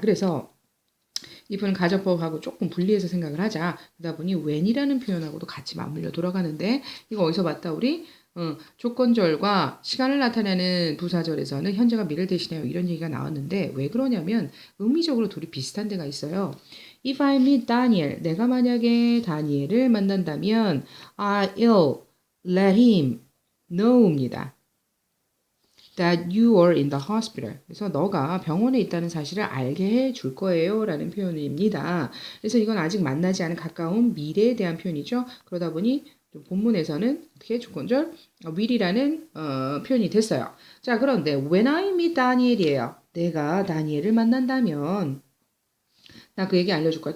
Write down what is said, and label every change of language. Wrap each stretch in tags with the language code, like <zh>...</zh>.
<ko>그래서 if는 가정법하고 조금 분리해서 생각을 하자. 그러다 보니 when이라는 표현하고도 같이 맞물려 돌아가는데 이거 어디서 봤다 우리? 조건절과 시간을 나타내는 부사절에서는 현재가 미래를 대신해요. 이런 얘기가 나왔는데 왜 그러냐면 의미적으로 둘이 비슷한 데가 있어요.</ko> <en>If I meet Daniel,</en> <ko>내가 만약에 다니엘을 만난다면</ko> <en>I'll let him know입니다. That you are in the hospital.</en> <ko>그래서 너가 병원에 있다는 사실을 알게 해줄 거예요. 라는 표현입니다. 그래서 이건 아직 만나지 않은 가까운 미래에 대한 표현이죠. 그러다 보니 본문에서는 어떻게 조건절 will이라는 표현이 됐어요. 자, 그런데</ko> <en>when I meet Daniel이에요.</en> <ko>내가 다니엘을 만난다면 나 그 얘기 알려줄 거야.</ko>